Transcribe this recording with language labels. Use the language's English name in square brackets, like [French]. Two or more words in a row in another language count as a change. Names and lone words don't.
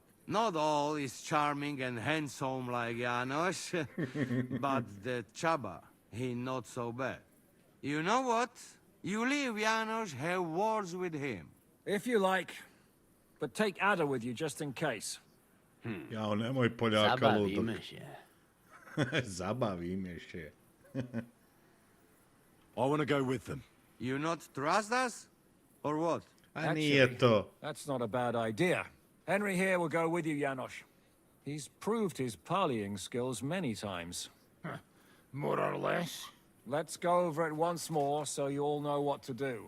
[English] Not all is charming and handsome like Janos, but the Chaba, he not so bad. You know what? You leave Janos, have words with him. If you like, but take Ada with you just in case. [Serbian] Jao, nemoj Poljaka ludog. [Polish] Zabawimy się. [Czech] Zabavíme się. [English] I want to go with them. You not trust us? Or what? [Serbian] A nije to. [English] That's not a bad idea. Henry here will go with you, Janos. He's proved his parleying skills many times. More or less. Let's go over it once more so you all know what to do.